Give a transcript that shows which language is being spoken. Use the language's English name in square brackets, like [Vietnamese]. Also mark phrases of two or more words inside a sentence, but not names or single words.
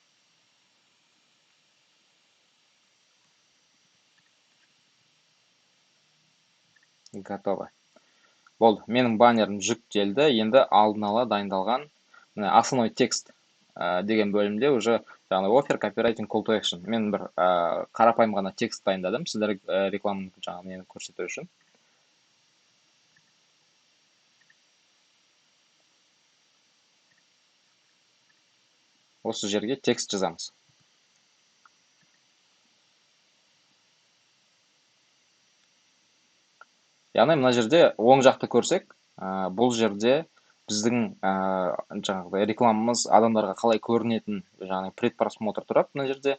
[Kazakh] Готово. Болды, менің баннерім жүктелді. Енді алдын ала дайындалған [Russian] основной текст [Kazakh] деген бөлімде уже жаңағы [English] offer, copywriting, call to action. [Kazakh] Мен бір қарапайым ғана текст дайындадым, сіздер рекламаны жаңағы нені көрсету үшін. Осы жерге текст жазамыз. Яғни мына жерде оң жақты көрсек, бұл жерде біздің жаңағы рекламамыз адамдарға қалай көрінетін жаңағы предпросмотр тұрады мына жерде.